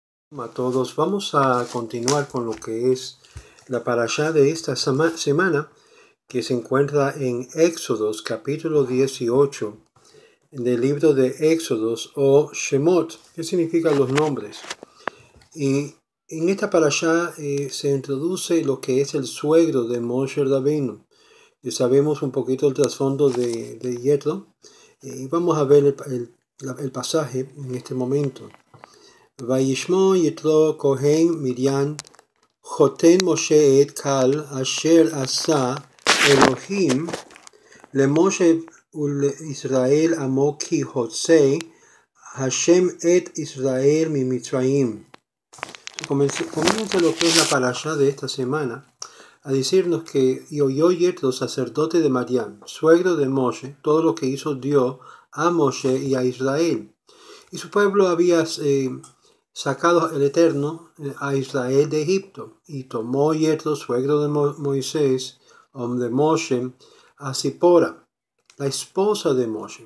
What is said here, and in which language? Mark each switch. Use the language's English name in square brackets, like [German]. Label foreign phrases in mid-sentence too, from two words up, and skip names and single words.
[Spanish] A todos, vamos a continuar con lo que es la parashá de esta semana, que se encuentra en Éxodos capítulo 18 del libro de Éxodos o Shemot, que significan los nombres. Y en esta parashá se introduce lo que es el suegro de Moshe Rabbeinu. Y sabemos un poquito el trasfondo de Yetro, y vamos a ver el pasaje en este momento. [Hebrew] וישמע יתרו כהן מדיין חותן משה את קהל אשר עשה אלוהים למשה ולישראל עמו כי הוצא השם את ישראל ממצרים. [Spanish] Comienza lo que es la parashá de esta semana a decirnos que y oyó Yetro, sacerdote de Madián, suegro de Moshe, todo lo que hizo Dios a Moshe y a Israel. Y su pueblo había sacado el Eterno a Israel de Egipto, y tomó Yetro, suegro de Moisés, de Moshe, a Zipora, la esposa de Moshe.